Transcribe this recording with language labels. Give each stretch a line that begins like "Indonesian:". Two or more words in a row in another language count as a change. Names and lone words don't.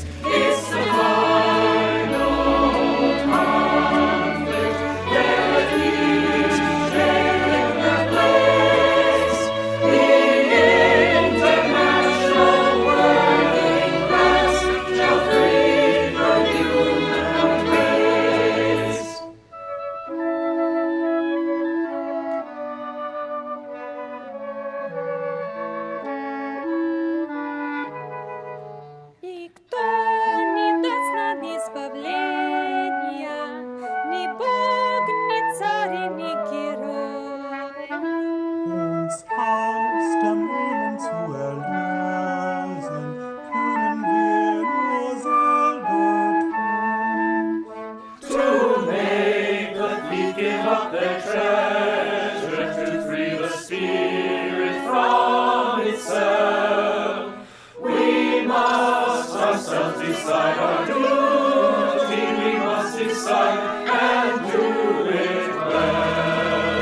English: It's the final conflict. Let each take their place. The international working class shall free the human race.
Russian: Никто не даст нам избавления, ни Бог, ни царь, ни герой.
German: Uns aus dem Elend zu erlösen, können wir nur selber tun.
English: To make the thief give up their treasure, to free the spirit from itself. We must ourselves decide our duty, we must decide and do it well.